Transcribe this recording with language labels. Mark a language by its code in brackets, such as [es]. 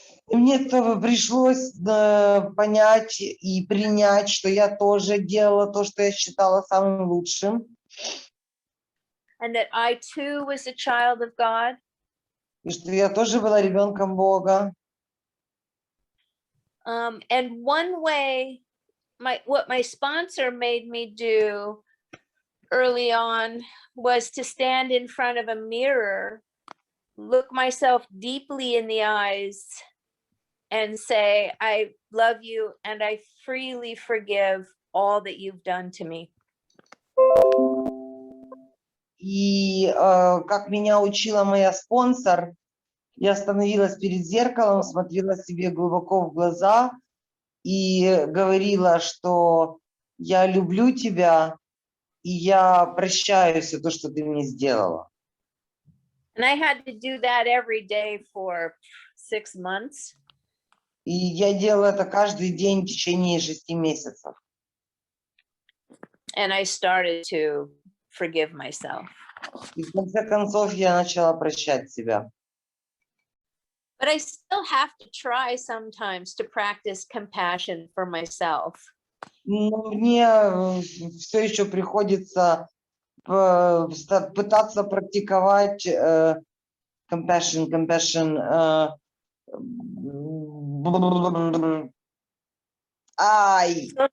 [ru] И мне пришлось понять и принять, что я тоже делала то, что я считала самым лучшим. [en] And that I too was a child of God. [ru] И что я тоже была ребенком Бога. [en] And one way, what my sponsor made me do early on was to stand in front of a mirror, look myself deeply in the eyes, and say, I love you and I freely forgive all that you've done to me. [ru] И как меня учила моя спонсор, я становилась перед зеркалом, смотрела себе глубоко в глаза и говорила, что я люблю тебя, и я прощаю все то, что ты мне сделала. [en] And I had to do that every day for 6 months. [ru] И я делала это каждый день в течение 6 месяцев. [en] And I started to forgive myself. [ru] И в конце концов я начала прощать себя. [en] But I still have to try sometimes to practice compassion for myself. [ru] Но мне все еще приходится пытаться практиковать compassion. Ай!